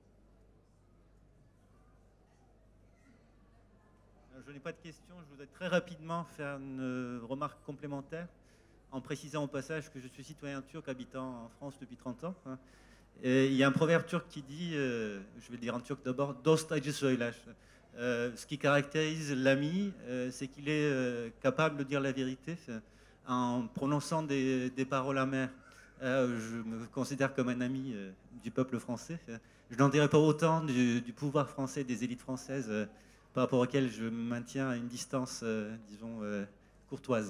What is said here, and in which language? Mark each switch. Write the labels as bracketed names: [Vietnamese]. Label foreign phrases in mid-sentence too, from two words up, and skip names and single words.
[French] Je n'ai pas de questions, je voudrais très rapidement faire une remarque complémentaire en précisant au passage que je suis citoyen turc habitant en France depuis 30 ans. Et il y a un proverbe turc qui dit, je vais le dire en turc d'abord, « [Turkish] Dost acı söyler ». [French] Ce qui caractérise l'ami, c'est qu'il est capable de dire la vérité en prononçant des paroles amères. Je me considère comme un ami du peuple français. Je n'en dirai pas autant du pouvoir français, des élites françaises, par rapport auxquelles je maintiens à une distance, disons, courtoise.